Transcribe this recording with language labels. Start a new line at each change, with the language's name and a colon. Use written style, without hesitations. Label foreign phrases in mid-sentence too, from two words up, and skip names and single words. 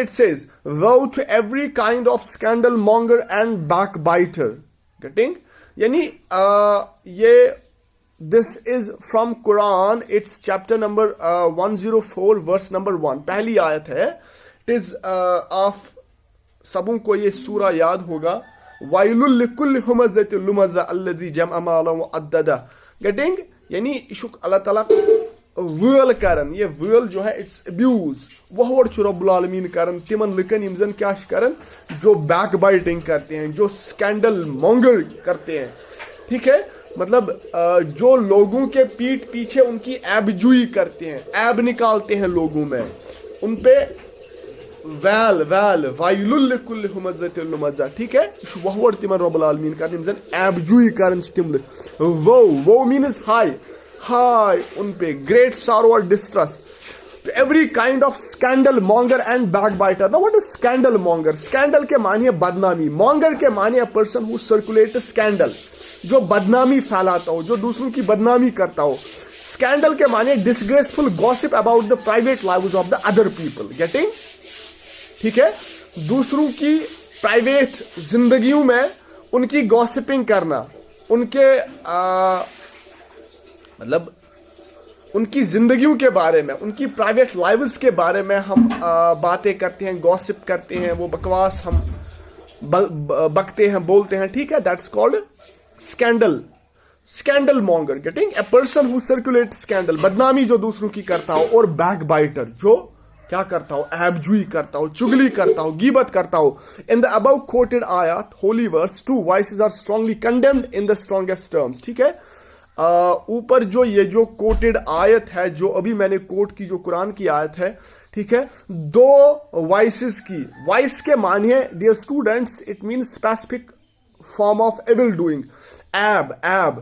English: It says woe to every kind of scandal monger and backbiter. गेटिंग?
Urdu: یعنی یہ
English: this is from Quran. It's chapter number 104 verse number 1,
Urdu: پہلی آیت ہے.
English: it is of
Urdu: سبوں کو یہ سورہ یاد ہوگا,
Arabic: وَيْلٌ لِكُلِّ هُمَزَةٍ لُمَزَةٍ الَّذِي جَمْعَ مَالًا وَعَدَّدَهُ.
Kashmiri: گیٹنگ یعنی یہ چھُ اللہ تعالیٰ وٲل کران.
Urdu: یہ وٲل جو ہے
English: it's abuse.
Kashmiri: وہوڑ چھُ رب العالمین کران تمن لکن یم زن کیا چھِ کران,
Urdu: جو
English: backbiting
Urdu: کرتے ہیں, جو
English: scandal monger
Urdu: کرتے ہیں. ٹھیک ہے, مطلب جو لوگوں کے پیٹ پیچھے ان کی عیب جوئی کرتے ہیں, عیب نکالتے ہیں لوگوں میں, ان پہ
Arabic: وائل لکل ہمزۃ لمزہ.
Urdu: ٹھیک ہے,
Kashmiri: وہوڑ تمن رب العالمین کران یم زن عیب جوئی کران چھِ تم لُکھ.
Urdu: وہ مینز ہائی ان پہ
English: great sorrow
Urdu: اور ڈسٹرس.
English: To every kind of scandal monger and backbiter. Now what is scandal monger?
Urdu: Scandal کے معنی ہے بدنامی. Monger کے معنی ہے
English: person who circulates scandal.
Urdu: جو بدنامی پھیلاتا ہو, جو دوسروں کی بدنامی کرتا ہو.
English: Scandal
Urdu: کے معنی ہے
English: disgraceful gossip about the private lives of the other people. Getting?
Urdu: ٹھیک ہے, دوسروں کی پرائیویٹ زندگیوں میں ان کی gossiping کرنا, ان کے مطلب ان کی زندگیوں کے بارے میں, ان کی
English: private lives
Urdu: کے بارے میں ہم باتیں کرتے ہیں, گوسپ کرتے ہیں, وہ بکواس ہم بکتے ہیں, بولتے ہیں. ٹھیک ہے,
English: that's called scandal monger. getting a person who circulate scandal,
Urdu: بدنامی جو دوسروں کی کرتا ہو, اور بیک بائٹر جو کیا کرتا ہو, عیب جوئی کرتا ہو, چگلی کرتا ہو, غیبت کرتا ہو.
English: in the above quoted آیات holy verse 2 voices are strongly condemned in the strongest terms.
Urdu: ٹھیک ہے, اوپر جو یہ جو کوٹڈ آیت ہے, جو ابھی میں نے کوٹ کی, جو قرآن کی آیت ہے, ٹھیک ہے, 2 وائسز کی.
English: وائس
Urdu: کے معنی ہے
English: dear students, it mean specific form of evil doing. ایب.